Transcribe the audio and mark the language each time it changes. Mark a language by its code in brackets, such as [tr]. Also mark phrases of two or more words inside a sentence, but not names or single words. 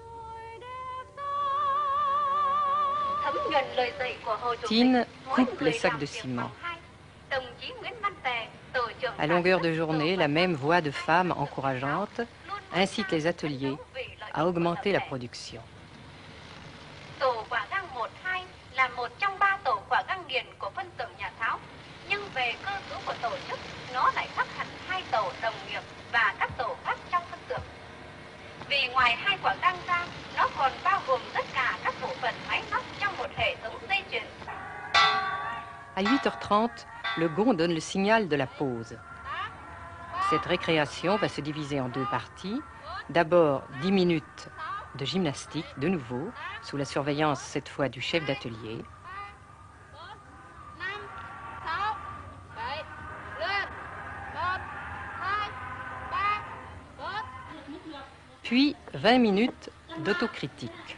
[fr] Tin coupe les sacs de ciment. À longueur de journée, la même voix de femme encourageante incite les ateliers à augmenter la production. [vi] Tổ quả gang 1-2 là một trong 3 tổ quả gang nghiền của phân xưởng nhà tháo, nhưng về cơ cấu của tổ chức, nó lại khác hẳn 2 tổ đồng nghiệp và các tổ khác trong phân xưởng. Vì ngoài 2 quả gang ra, nó còn bao gồm tất cả các bộ phận máy móc trong một hệ thống dây chuyền. [fr] À 8h30, le gong donne le signal de la pause. Cette récréation va se diviser en 2 parties. D'abord 10 minutes de gymnastique, de nouveau, sous la surveillance cette fois du chef d'atelier. Puis 20 minutes d'autocritique.